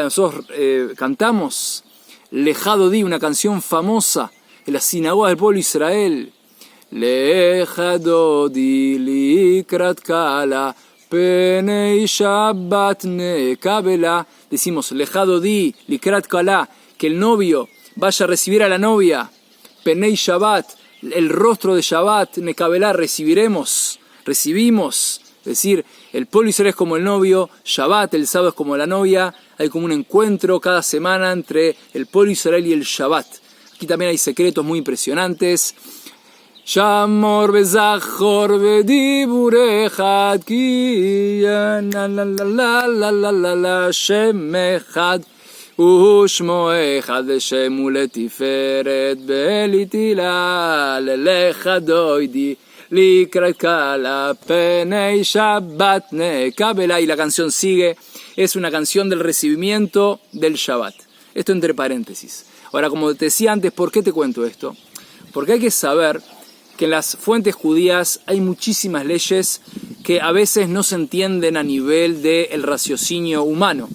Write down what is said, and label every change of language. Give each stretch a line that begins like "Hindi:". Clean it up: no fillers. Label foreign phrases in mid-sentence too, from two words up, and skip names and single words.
Spanish: Nosotros cantamos
Hebrew: לכה דודי,
Spanish: una canción famosa en la sinagoga del Polo Israel.
Hebrew: לכה דודי לקראת כלה פני שבת נקבלה.
Spanish: Decimos
Hebrew: לכה דודי לקראת כלה,
Spanish: que el novio vaya a recibir a la novia.
Hebrew: פני שבת,
Spanish: el rostro de Shabbat, nekabela, recibimos. Es decir, el Polo Israel es como el novio, Shabbat, el sábado es como la novia. Hay como un encuentro cada semana entre el Polo Israel y el Shabbat. Aquí también hay secretos muy impresionantes.
Hebrew: שמור וזכור בדיבור אחד כי לה לה לה לה לה לה לה לה שם אחד ושמו אחד לשם ולתפארת ולתהלה לכה דודי לקראת כלה פני שבת נקבלה.
Spanish: Y la canción sigue, es una canción del recibimiento del Shabbat. Esto entre paréntesis. Ahora, como te decía antes, ¿por qué te cuento esto? Porque hay que saber que en las fuentes judías hay muchísimas leyes que a veces no se entienden a nivel del raciocinio humano.